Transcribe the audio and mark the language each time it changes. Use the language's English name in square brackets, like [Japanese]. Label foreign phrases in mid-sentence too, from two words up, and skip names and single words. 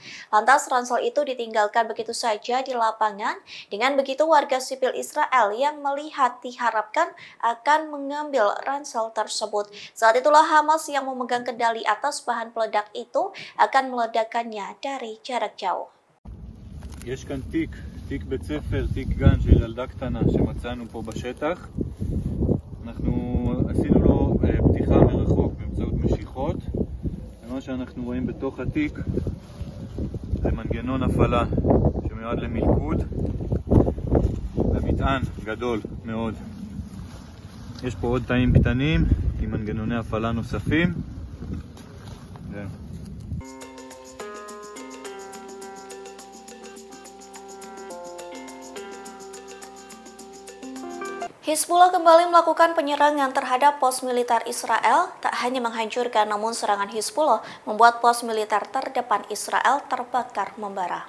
[Indonesian] Lantas ransel itu ditinggalkan begitu saja di lapangan. Dengan begitu warga sipil Israel yang melihat diharapkan akan mengambil ransel tersebut. Saat itulah Hamas yang memegang kendali atas bahan peledak itu akan meledakkannya dari jarak jauh. [Hebrew] יש כאן תיק בית ספר, תיק גן של ילדה קטנה שמצאנו פה בשטח. אנחנו עשינו לו פתיחה מרחוק באמצעות משיכות, ומה שאנחנו רואים בתוך התיק זה מנגנון הפעלה שמיועד למלכוד ומטען גדול מאוד. יש פה עוד תאים קטנים עם מנגנוני הפעלה נוספים. [Indonesian] Hizbullah kembali melakukan penyerangan terhadap pos militer Israel. Tak hanya menghancurkan, namun serangan Hizbullah membuat pos militer terdepan Israel terbakar membara.